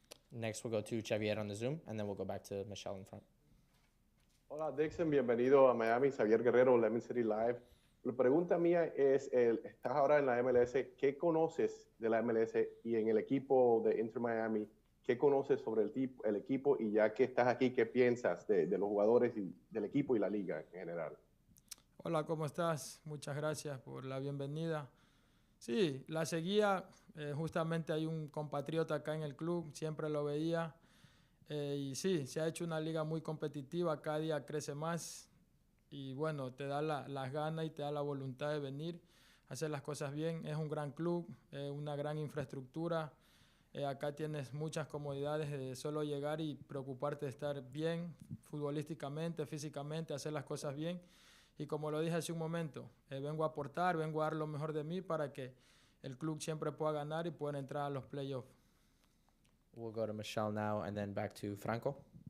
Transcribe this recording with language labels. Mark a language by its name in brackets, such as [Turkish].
[English] Next, we'll go to Xavier on the Zoom, and then we'll go back to Michelle in front. [Spanish] Hola Dixon, bienvenido a Miami, Xavier Guerrero, Lemon City Live. La pregunta mía es, estás ahora en la MLS, ¿qué conoces de la MLS y en el equipo de Inter Miami? ¿Qué conoces sobre el equipo y ya que estás aquí, qué piensas de los jugadores y del equipo y la liga en general? Hola, ¿cómo estás? Muchas gracias por la bienvenida. Sí, la seguía, justamente hay un compatriota acá en el club, siempre lo veía. Y sí, se ha hecho una liga muy competitiva, cada día crece más y bueno, te da las ganas y te da la voluntad de venir, hacer las cosas bien. Es un gran club, una gran infraestructura. Acá tienes muchas comodidades de solo llegar y preocuparte de estar bien futbolísticamente, físicamente, hacer las cosas bien. Y como lo dije hace un momento, vengo a aportar, vengo a dar lo mejor de mí para que el club siempre pueda ganar y pueda entrar a los playoffs. [English] We'll go to Michelle now and then back to Franco.